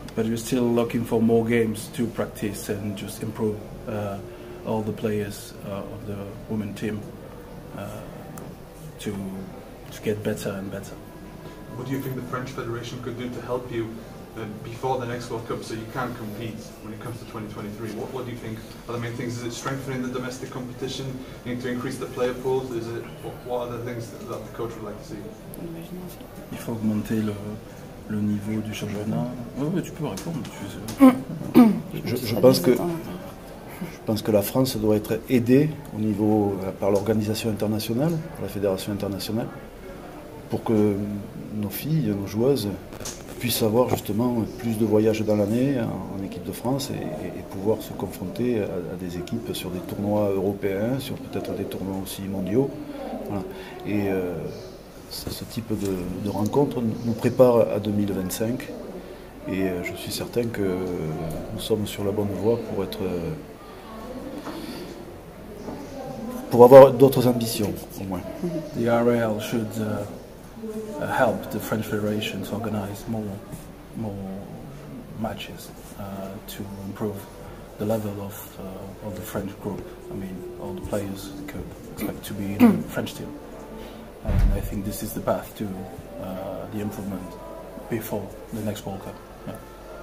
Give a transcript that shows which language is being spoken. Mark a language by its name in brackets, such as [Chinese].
[English] But we're still looking for more games to practice and just improve all the players of the women team to get better and better. What do you think the French Federation could do to help you before the next World Cup so you can compete when it comes to 2023? What do you think are the main things? Is it strengthening the domestic competition? You need to increase the player pools? Is it, what are the things that the coach would like to see? [French] Il faut augmenter le niveau du championnat. Oui, tu peux répondre. Je pense que la France doit être aidée au niveau par l'organisation internationale, la fédération internationale, pour que nos filles, nos joueuses puissent avoir justement plus de voyages dans l'année en équipe de France et pouvoir se confronter à des équipes sur des tournois européens, sur peut-être des tournois aussi mondiaux. Voilà. Et ce type de rencontre nous prépare à 2025 et je suis certain que nous sommes sur la bonne voie pour avoir d'autres ambitions au moins. [English] The RAL should help the French Federation to organize more matches to improve the level of the French group. I mean, all the players could expect to be in the French team, and I think this is the path to the improvement before the next World Cup. Yeah.